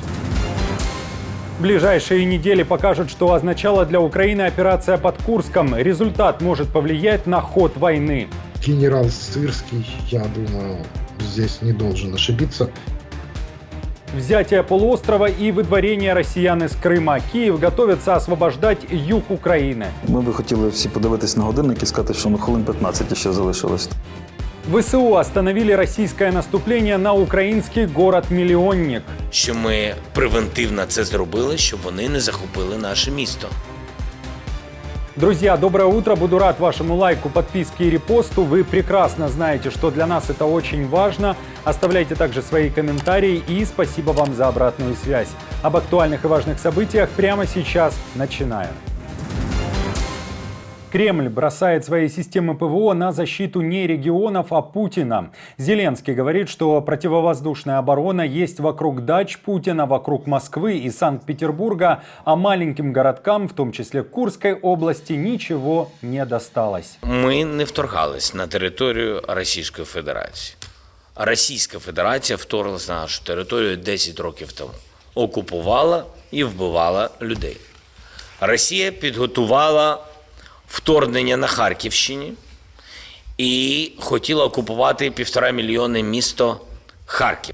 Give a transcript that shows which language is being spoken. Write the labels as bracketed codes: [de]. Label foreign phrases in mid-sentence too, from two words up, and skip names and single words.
[ru] Ближайшие недели покажут, что означала для Украины операция под Курском. Результат может повлиять на ход войны. Генерал Сырский, я думаю, здесь не должен ошибиться. Взятие полуострова и выдворение россиян из Крима. [uk] Київ готовиться [ru] освобождать юг [uk] України. Ми би хотіли всі подивитись на годинник і сказати, що хвилин 15 ще залишилось. [ru] ВСУ остановили российское наступление на украинский город-миллионник. [uk] Що ми превентивно це зробили, щоб вони не захопили наше місто. [ru] Друзья, доброе утро. Буду рад вашему лайку, подписке и репосту. Вы прекрасно знаете, что для нас это очень важно. Оставляйте также свои комментарии и спасибо вам за обратную связь. Об актуальных и важных событиях прямо сейчас начинаем. Кремль бросает свои системы ПВО на защиту не регионов, а Путина. Зеленский говорит, что противовоздушная оборона есть вокруг дач Путина, вокруг Москвы и Санкт-Петербурга, а маленьким городкам, в том числе Курской области, ничего не досталось. [uk] Ми не вторгались на територію Російської Федерації. Російська Федерація вторглася на нашу територію 10 років тому. Окупувала і вбивала людей. Росія підготувала вторгнення на Харківщині і хотіла окупувати 1,5 мільйони місто Харків.